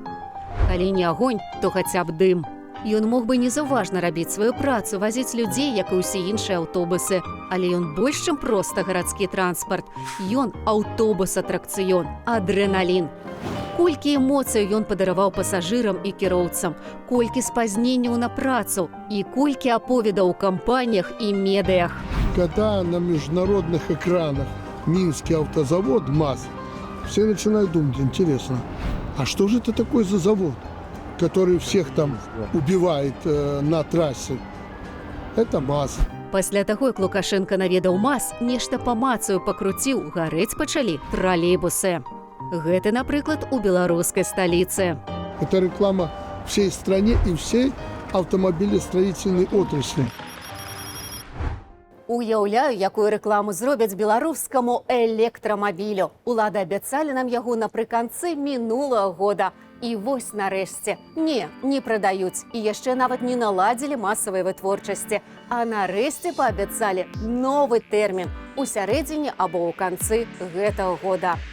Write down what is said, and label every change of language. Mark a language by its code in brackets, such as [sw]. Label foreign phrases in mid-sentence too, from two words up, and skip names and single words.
[be] Калі не агонь, то хаця б дым. Ён мог бы незаўважна рабіць сваю працу, вазіць людзей, як і ўсе іншыя аўтобусы. Але ён больш, чым проста гарадскі транспарт. Ён аўтобус-атракцыён, адрэналін. Колькі эмоцый ён падараваў пасажырам і кіроўцам, колькі спазненняў на працу і колькі аповедаў у кампаніях і медыях. [ru] Когда на международных экранах Минский автозавод МАЗ, все начинают думать, интересно, а что же это такое за завод, который всех там убивает на трассе? Это МАЗ. [be] Пасля таго, як Лукашенко наведаў МАЗ, нешта па мацаю пакруціў, гарэць пачалі тралейбусы. Гэты, напрыклад, у беларускай сталіцы. [ru] Это реклама всей стране и всей автомобилестроительной отрасли. [be] Уяўляю, якую рэкламу зробяць беларускаму электрамабілю. Улады абяцалі нам яго напрыканцы мінулага года. І вось нарэшце. Не прадаюць. І яшчэ нават не наладзілі масавай вытворчасці. А нарэшце паабяцалі новы тэрмін у сярэдзіне або ў канцы гэтага года.